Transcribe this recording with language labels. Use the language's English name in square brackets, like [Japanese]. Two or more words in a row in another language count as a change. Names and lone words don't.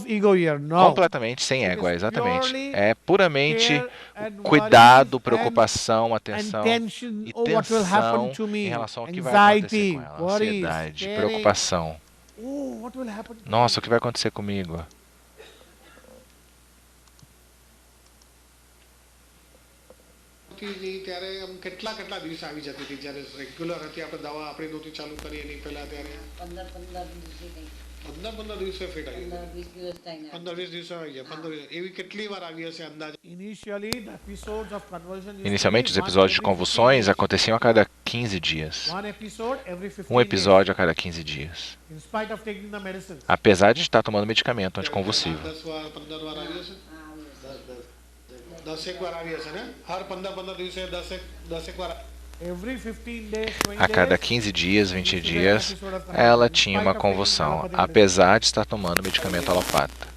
[Portuguese] Completamente sem ego, exatamente. É puramente cuidado, preocupação, atenção e tensão em relação ao que vai acontecer com ela. Ansiedade, preocupação. Nossa, o que vai acontecer comigo? [Gujarati] હતી નહીં ત્યારે આમ કેટલા દિવસ આવી જતી હતી જ્યારે રેગ્યુલર હતી આપણે દવા આપણે નહોતી ચાલુ કરી એની પહેલા ત્યારે 15 દિવસે ફિટ આવી 15-20 દિવસે આવી જાય 15 એવી કેટલી વાર આવી હશે અંદાજે? [Portuguese] Inicialmente, os episódios de convulsões aconteciam a cada 15 dias. Um episódio a cada 15 dias. Apesar de estar tomando medicamento anticonvulsivo. A cada 15 dias, 20 dias, ela tinha uma convulsão, apesar de estar tomando medicamento alopata.